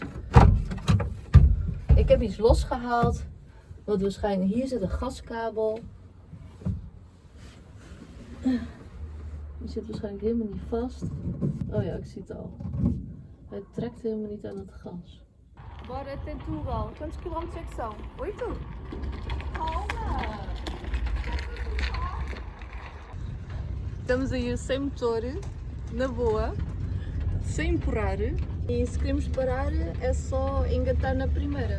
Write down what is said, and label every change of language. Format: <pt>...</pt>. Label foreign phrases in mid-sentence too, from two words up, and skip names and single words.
<nl>Ik heb iets losgehaald. Want waarschijnlijk hier zit een gaskabel. Die zit waarschijnlijk helemaal niet vast. Oh ja, ik zie het al. Hij trekt helemaal niet aan het gas.</nl> <pt>Bora até Tugal. Quantos quilómetros é que são? 8? Calma! Estamos a ir sem motor, na boa, sem empurrar. E se queremos parar é só engatar na primeira.</pt>